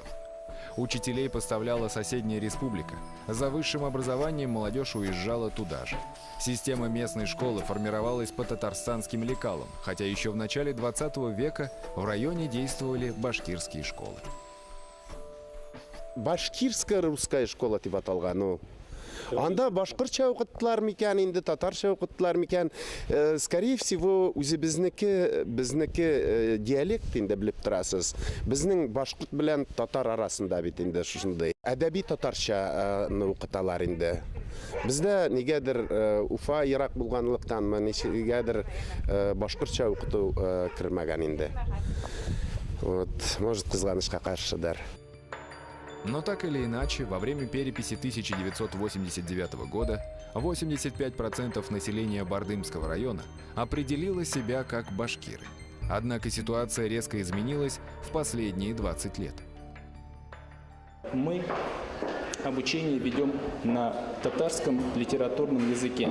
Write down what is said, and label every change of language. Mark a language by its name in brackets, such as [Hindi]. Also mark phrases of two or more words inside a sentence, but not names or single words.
[Russian] Учителей поставляла соседняя республика. За высшим образованием молодежь уезжала туда же. Система местной школы формировалась по татарстанским лекалам, хотя еще в начале 20 века в районе действовали башкирские школы. Башкирская русская школа [Tatar] дип аталган. Анда башкортча укыттылар микән, инде татарча укыттылар микән? [Russian] Скорее всего, [Tatar] безнеке диалект инде белеп торасыз. Безнең башкорт белән татар арасында бит инде шушындай. Әдәби татарчаны укыталар инде. Бездә нигәдер Уфа ерак булганлыктан, нигәдер башкортча укыту кирмәгән инде. [Russian] Вот, может, [Tatar] кызганычка каршыдыр. [Russian] Но так или иначе, во время переписи 1989 года 85% населения Бардымского района определило себя как башкиры. Однако ситуация резко изменилась в последние 20 лет. Мы обучение ведем на татарском литературном языке.